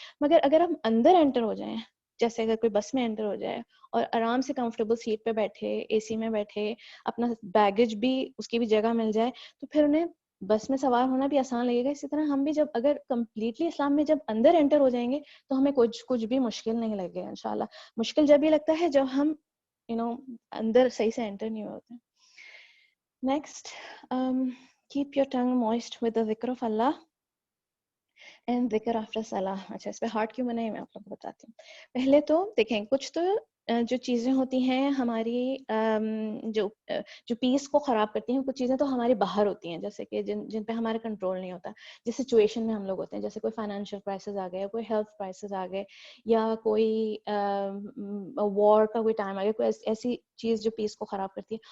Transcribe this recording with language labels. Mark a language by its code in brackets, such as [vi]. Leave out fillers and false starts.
[ur] مگر اگر ہم اندر انٹر ہو جائیں، جیسے اگر کوئی بس میں انٹر ہو جائے اور آرام سے کمفرٹیبل سیٹ پہ بیٹھے، اے سی میں بیٹھے، اپنا بیگیج بھی اس کی بھی جگہ مل جائے، تو پھر انہیں بس میں سوار ہونا بھی آسان لگے گا. اسی طرح ہم بھی جب اگر کمپلیٹلی اسلام میں جب اندر انٹر ہو جائیں گے تو ہمیں کچھ بھی مشکل نہیں لگے گا انشاءاللہ. مشکل جب یہ لگتا ہے جب ہم اندر صحیح سے انٹر نہیں ہوتے. [en] Next, keep your tongue moist with the ذکر of Allah and ذکر after صلاح. [ur] اچھا، اس پہ ہارٹ کیوں بنا ہے میں آپ لوگوں کو بتاتی ہوں. پہلے تو دیکھیں، کچھ تو جو چیزیں ہوتی ہیں ہماری جو پیس کو خراب کرتی ہیں، کچھ چیزیں تو ہماری باہر ہوتی ہیں، جیسے کہ جن پہ ہمارا کنٹرول نہیں ہوتا. جس سچویشن میں ہم لوگ ہوتے ہیں، جیسے کوئی فائنینشیل کرائسس آ گیا، کوئی ہیلتھ کرائسس آ گئے، یا کوئی وار کا کوئی ٹائم آ گیا، کوئی ایسی چیز جو پیس کو خراب کرتی ہے.